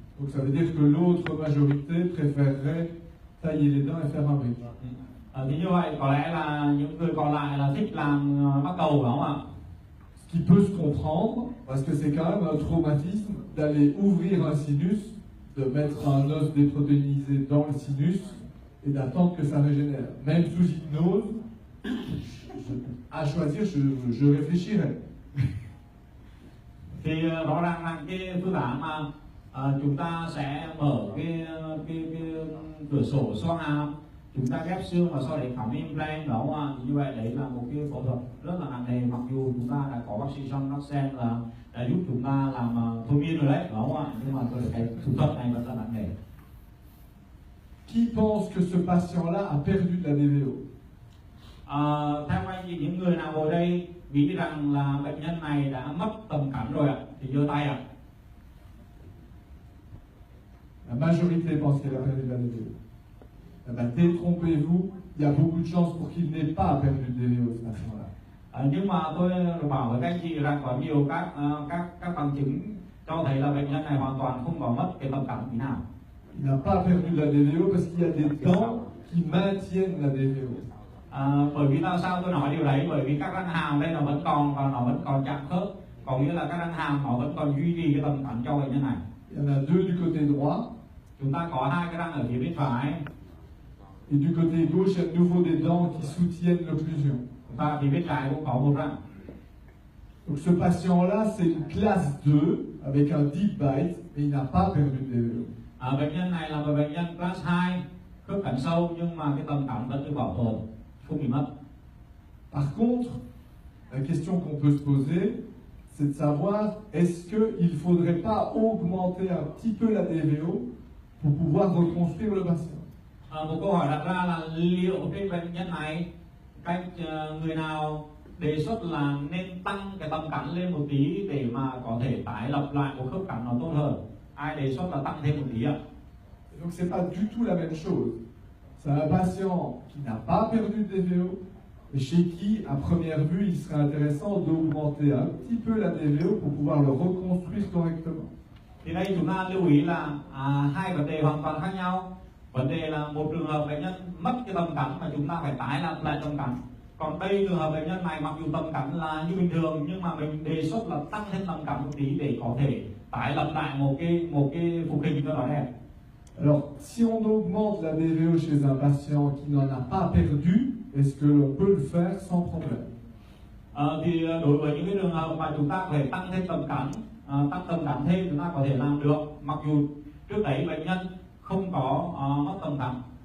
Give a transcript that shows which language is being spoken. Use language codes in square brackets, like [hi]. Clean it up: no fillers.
[fr] Donc ça veut dire que l'autre majorité préférerait tailler les dents et faire un bridge. [vi] Thì như vậy có lẽ là những người còn lại là thích làm mắc cầu, phải không ạ? [fr] Ce qui peut se comprendre, parce que c'est quand même un traumatisme d'aller ouvrir un sinus, de mettre un os déprotéinisé dans le sinus et d'attendre que ça régénère. Même sous hypnose, à choisir, je réfléchirais. [vi] Thì rõ ràng là cái phương án mà chúng ta sẽ mở cái cửa sổ xoang hàm, chúng ta ghép xương và sau đấy cắm implant, đó không ạ? Như vậy đấy là một cái phẫu thuật rất là nặng nề, mặc dù chúng ta đã có bác sĩ John Knoxen là đã giúp chúng ta làm thôi miên rồi đấy, đó không ạ? Nhưng mà cái thủ thuật này vẫn là nặng nề. [fr] Qui pense que ce patient-là a perdu de la DVO? [vi] Theo anh thì những người nào ngồi đây nghĩ rằng là bệnh nhân này đã mất tầm cảm rồi ạ, thì giơ tay ạ. [fr] La majorité pense qu'elle a perdu de la DVO. Eh ben, détrompez-vous, il y a beaucoup de chances pour qu'il n'ait pas perdu de DVO, ce patient-là. [vi] Nhưng mà tôi bảo với các anh chị rằng có nhiều các bằng chứng cho thấy là bệnh nhân này hoàn toàn không có mất cái tầm cảm tí nào. [fr] Il n'a pas perdu de la DVO parce qu'il y a des dents qui maintiennent la DVO. [vi] Bởi vì sao tôi nói điều đấy? Bởi vì các răng hàm đây nó vẫn còn và nó vẫn còn chạm khớp, có nghĩa là các răng hàm nó vẫn còn duy trì cái tầm cảm cho bệnh nhân này. [fr] Il y en a deux du côté droit. [vi] Chúng ta có hai cái răng ở phía bên phải. [fr] Et du côté gauche, il y a de nouveau des dents qui soutiennent l'occlusion. [vi] Chúng ta phía bên trái cũng có một răng. [fr] Donc ce patient-là, c'est une classe 2 avec un deep bite, mais il n'a pas perdu de DVO. [vi] Bệnh nhân này là một bệnh nhân class 2, khớp cắn sâu nhưng mà cái tầm cảm vẫn được bảo tồn, không bị mất. [fr] Par contre, la question qu'on peut se poser, c'est de savoir est-ce qu'il ne faudrait pas augmenter un petit peu la DVO pour pouvoir reconstruire le patient. [vi] Một câu hỏi đặt ra là liệu trên bệnh nhân này người nào đề xuất là nên tăng cái tầm cắn lên một tí để mà có thể tái lập lại một khớp cắn nó tốt hơn? Ai đề xuất là tăng thêm một tí ạ? [fr] Donc c'est pas du tout la même chose. C'est un patient qui n'a pas perdu de DVO, et chez qui, à première vue, il serait intéressant d'augmenter un petit peu la DVO pour pouvoir le reconstruire correctement. [vi] Thì đây chúng ta lưu ý là hai vấn đề hoàn toàn khác nhau. Vấn đề là một trường hợp bệnh nhân mất cái tầm cắn mà chúng ta phải tái lập lại tầm cắn. Còn đây trường hợp bệnh nhân này mặc dù tầm cắn là như bình thường nhưng mà mình đề xuất là tăng thêm tầm cắn một tí để có thể tái lập lại một cái phục hình cho nó đẹp. [fr] Alors, si on augmente la DVO chez un patient qui n'en a pas perdu, est-ce que l'on peut le faire sans problème? [vi] Thì đối với những cái trường hợp mà chúng ta có thể tăng thêm tầm cắn, tăng tầm cắn thêm chúng ta có thể làm được, mặc dù trước đấy bệnh nhân không có mất tầm cắn.